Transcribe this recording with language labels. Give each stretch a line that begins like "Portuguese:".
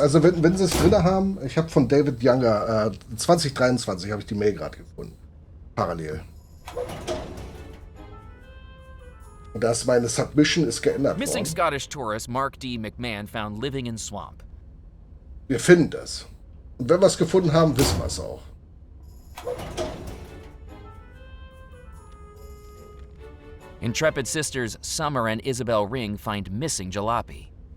German: Also wenn sie es drin haben, ich habe von David Younger 2023 habe ich die Mail gerade gefunden. Parallel. Und da ist meine Submission ist geändert
English: Missing
German: worden.
English: Scottish tourist Mark D. McMahon found living in swamp.
German: Wir finden das. Und wenn wir es gefunden haben, wissen wir es auch.
English: Intrepid sisters Summer and Isabel Ring find missing jalopy.